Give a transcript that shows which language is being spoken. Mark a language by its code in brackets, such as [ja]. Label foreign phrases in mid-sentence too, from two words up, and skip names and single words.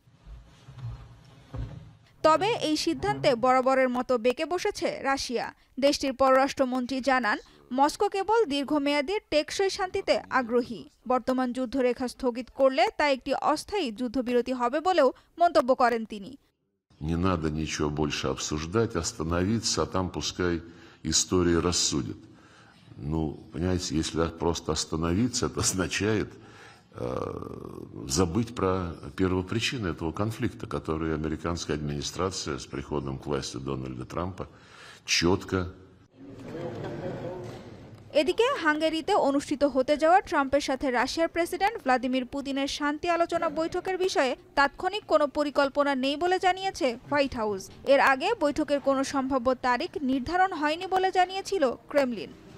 [bn] তবে এই সিদ্ধান্তে বরাবরের মতো বেঁকে বসেছে রাশিয়া। দেশটির পররাষ্ট্রমন্ত্রী জানান, মস্কো কেবল দীর্ঘমেয়াদী টেকসই শান্তিতে আগ্রহী। বর্তমান যুদ্ধরেখা স্থগিত করলে তা একটি অস্থায়ী যুদ্ধবিরতি হবে বলেও মন্তব্য করেন তিনি। [ru] Не надо ничего больше обсуждать, остановиться, а там пускай история рассудит. Ну, понимаете, если просто остановиться, это означает забыть про первопричины этого конфликта, который американская администрация с приходом к власти Дональда Трампа четко. [bn] এদিকে হাঙ্গেরিতে অনুষ্ঠিত হতে যাওয়া ট্রাম্পের সাথে রাশিয়ার প্রেসিডেন্ট ভ্লাদিমির পুতিনের শান্তি আলোচনা বৈঠকের বিষয়ে তাৎক্ষণিক কোনো পরিকল্পনা নেই বলে জানিয়েছে হোয়াইট হাউস। এর আগে বৈঠকের কোনো সম্ভাব্য তারিখ নির্ধারণ হয়নি বলে জানিয়েছিল ক্রেমলিন।